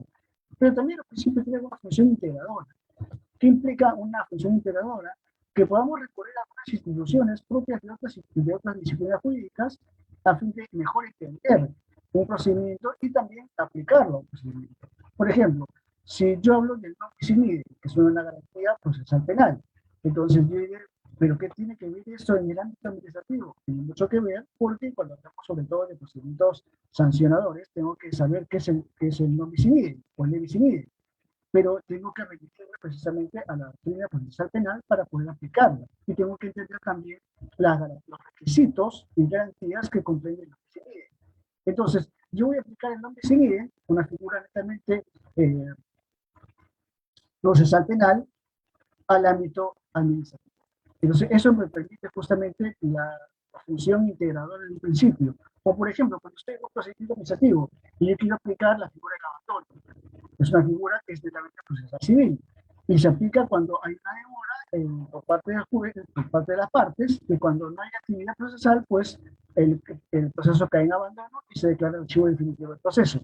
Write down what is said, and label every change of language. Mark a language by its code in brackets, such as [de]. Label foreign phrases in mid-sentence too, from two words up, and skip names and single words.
[es] Pero también los principios tienen una función integradora. ¿Qué implica una función integradora? Que podamos recurrir a algunas instituciones propias de otras disciplinas jurídicas a fin de mejor entender un procedimiento y también aplicarlo a un procedimiento. Por ejemplo, si yo hablo del [la] non bis in idem, [es] que es una garantía procesal penal, entonces yo diré, ¿pero qué tiene que ver esto en el ámbito administrativo? Tiene mucho que ver porque cuando hablamos sobre todo de procedimientos sancionadores, tengo que saber qué es el [la] non bis in idem [es] o el [la] ne bis in idem, [es] pero tengo que remitirme precisamente a la doctrina procesal penal para poder aplicarla. Y tengo que entender también los requisitos y garantías que comprende el [la] non bis in idem. [es] Entonces, yo voy a aplicar el [la] non bis in idem, [es] una figura netamente procesal penal, al ámbito administrativo. Entonces, eso me permite justamente la función integradora del principio. O, por ejemplo, cuando usted es un procedimiento administrativo y yo quiero aplicar la figura de abandono, es una figura que es netamente procesal civil y se aplica cuando hay una demora por parte del juez, por parte de las partes, y cuando no hay actividad procesal, pues el proceso cae en abandono y se declara el archivo definitivo del proceso.